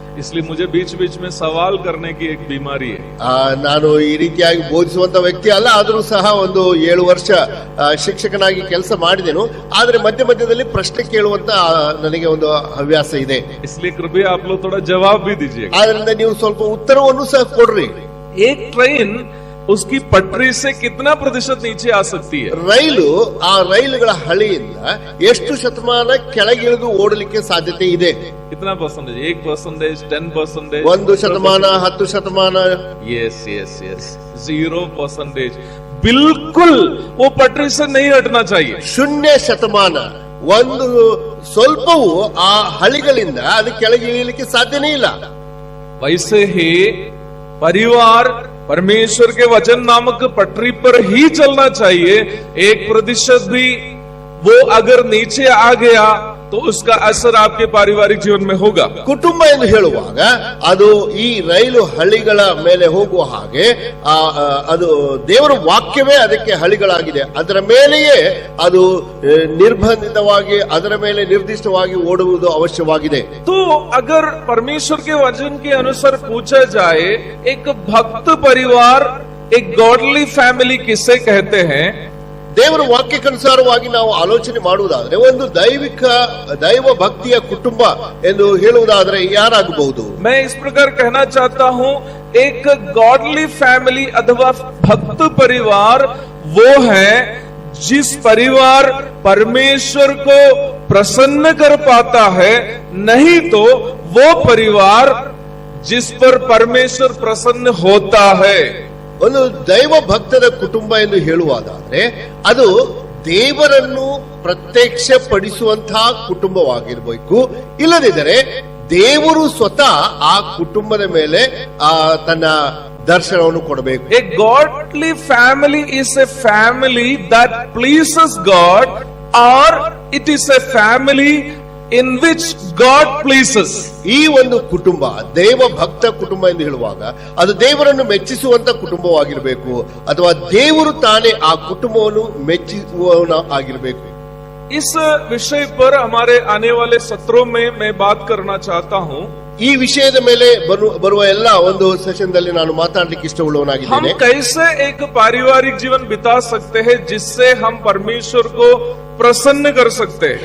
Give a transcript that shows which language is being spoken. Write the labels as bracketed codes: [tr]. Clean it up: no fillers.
[hi] इसलिए मुझे बीच बीच में सवाल करने की एक बीमारी है. [kn] ನಾನು ಈ ರೀತಿಯಾಗಿ ಬೋಧಿಸುವಂತ ವ್ಯಕ್ತಿ ಅಲ್ಲ, ಆದರೂ ಸಹ ಒಂದು 7 ವರ್ಷ ಶಿಕ್ಷಕನಾಗಿ ಕೆಲಸ ಮಾಡಿದೆನು. ಆದ್ರೆ ಮಧ್ಯ ಮಧ್ಯದಲ್ಲಿ ಪ್ರಶ್ನೆ ಕೇಳುವಂತ ನನಗೆ ಒಂದು ಹವ್ಯಾಸ ಇದೆ. [hi] इसलिए कृपया आप लोग थोड़ा जवाब भी दीजिए. [kn] ಆದ್ರಿಂದ ನೀವು ಸ್ವಲ್ಪ ಉತ್ತರವನ್ನು ಸಹ ಕೊಡ್ರಿ. [hi] एक ट्रेन उसकी पटरी से कितना प्रतिशत नीचे आ सकती है? [kn] ಆ ರೈಲುಗಳ ಹಳಿಯಿಂದ ಎಷ್ಟು ಶತಮಾನ ಕೆಳಗಿಳಿದು ಓಡಲಿಕ್ಕೆ ಸಾಧ್ಯತೆ ಇದೆ? [hi] कितना परसेंटेज? 1%, 10%, [kn] 1 ಶತಮಾನ, 10 ಶತಮಾನ? [en] Yes yes yes 0%. [hi] बिल्कुल वो पटरी से नहीं हटना चाहिए. [kn] 0 ಶತಮಾನ, ಒಂದು ಸ್ವಲ್ಪವೂ ಆ ಹಳಿಗಳಿಂದ ಅದು ಕೆಳಗೆ ಇಳಿಯಲಿಕ್ಕೆ ಸಾಧ್ಯನೇ ಇಲ್ಲ. [hi] वैसे ही परिवार परमेश्वर के वचन नामक पटरी पर ही चलना चाहिए. 1% भी वो अगर नीचे आ गया तो उसका असर आपके पारिवारिक जीवन में होगा. [kn] ಕುಟುಂಬ ಎಂದು ಹೇಳುವಾಗ ಅದು ಈ ರೈಲು ಹಳಿಗಳ ಮೇಲೆ ಹೋಗುವ ಹಾಗೆ ಅದು ದೇವರ ವಾಕ್ಯವೇ ಅದಕ್ಕೆ ಹಳಿಗಳಾಗಿದೆ. ಅದರ ಮೇಲೆಯೇ ಅದು ನಿರ್ಬಂಧಿತವಾಗಿ ಅದರ ಮೇಲೆ ನಿರ್ದಿಷ್ಟವಾಗಿ ಓಡುವುದು ಅವಶ್ಯವಾಗಿದೆ. [hi] तो अगर परमेश्वर के वचन के अनुसार पूछा जाए, एक भक्त परिवार, एक गॉडली फैमिली किसे कहते हैं? [kn] ದೇವರ ವಾಕ್ಯಕ್ಕನುಸಾರವಾಗಿ ನಾವು ಆಲೋಚನೆ ಮಾಡುವುದಾದ್ರೆ ಒಂದು ದೈವ ಭಕ್ತಿಯ ಕುಟುಂಬ ಎಂದು ಹೇಳುವುದಾದ್ರೆ ಯಾರಾಗಬಹುದು? [hi] मैं इस प्रकार कहना चाहता हूँ, एक गॉडली फैमिली अथवा भक्त परिवार वो है जिस परिवार परमेश्वर को प्रसन्न कर पाता है, नहीं तो वो परिवार जिस पर परमेश्वर प्रसन्न होता है. [kn] ಒಂದು ದೈವ ಭಕ್ತದ ಕುಟುಂಬ ಎಂದು ಹೇಳುವುದಾದ್ರೆ ಅದು ದೇವರನ್ನು ಪ್ರತ್ಯಕ್ಷ ಪಡಿಸುವಂತಹ ಕುಟುಂಬವಾಗಿರ್ಬೇಕು. ಇಲ್ಲದಿದ್ದರೆ ದೇವರು ಸ್ವತಃ ಆ ಕುಟುಂಬದ ಮೇಲೆ ತನ್ನ ದರ್ಶನವನ್ನು ಕೊಡಬೇಕು. [en] A godly family is a family that pleases God, or it is a family in which God pleases. [kn] ಈ ಒಂದು ಕುಟುಂಬ ದೇವ ಭಕ್ತ ಕುಟುಂಬ ಎಂದು ಹೇಳುವಾಗ ಅದು ದೇವರನ್ನು ಮೆಚ್ಚಿಸುವಂತ ಕುಟುಂಬವಾಗಿರಬೇಕು, ಅಥವಾ ದೇವರು ತಾನೇ ಆ ಕುಟುಂಬವನ್ನು ಮೆಚ್ಚಿಸುವವನ ಆಗಿರಬೇಕು. [hi] इस विषय पर हमारे आने वाले सत्रों में मैं बात करना चाहता हूँ. [kn] ಈ ವಿಷಯದ ಮೇಲೆ ಬರುವ ಎಲ್ಲ ಒಂದು ಸೆಷನ್ ದಲ್ಲಿ ನಾನು ಮಾತಾಡ್ಲಿಕ್ಕೆ ಇಷ್ಟವುಳ್ಳವನಾಗಿದ್ದೇನೆ. [hi] हम कैसे एक पारिवारिक जीवन बिता सकते हैं जिससे हम परमेश्वर को प्रसन्न कर सकते हैं.